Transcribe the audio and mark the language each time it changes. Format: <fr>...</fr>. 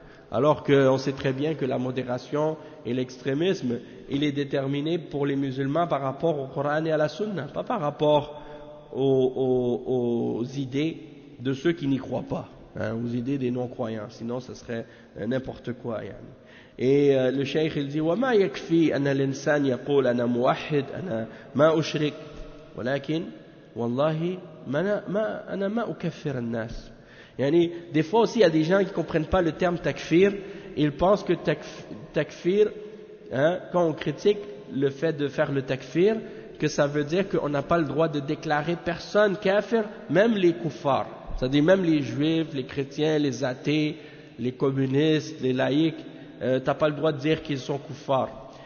<fr>Alors qu'on sait très bien que la modération et l'extrémisme, il est déterminé pour les musulmans par rapport au Coran et à la Sunna, pas par rapport aux idées de ceux qui n'y croient pas, hein, aux idées des non-croyants, sinon ce serait n'importe quoi. Yani. Et le cheikh il dit</fr> <ar>وما يكفي أن الإنسان يقول أنا موحد أنا ما أشرك ولكن والله أنا ما أكفر الناس.</ar> <fr>Yani, des fois aussi il y a des gens qui ne comprennent pas le terme takfir, ils pensent que takfir, hein, quand on critique le fait de faire le takfir, que ça veut dire qu'on n'a pas le droit de déclarer personne kafir, même les kuffars, c'est-à-dire même les juifs, les chrétiens, les athées, les communistes, les laïcs, tu n'as pas le droit de dire qu'ils sont kuffars.</fr>